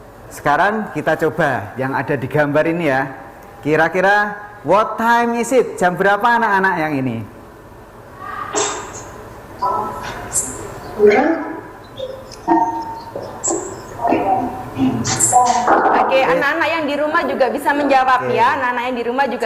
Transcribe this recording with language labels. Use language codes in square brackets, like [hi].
[id] Sekarang kita coba yang ada di gambar ini ya. [en] Kira-kira what time is it? [id] Jam berapa anak-anak yang ini? Oke, anak-anak yang di rumah juga bisa menjawab ya. Anak-anak yang di rumah juga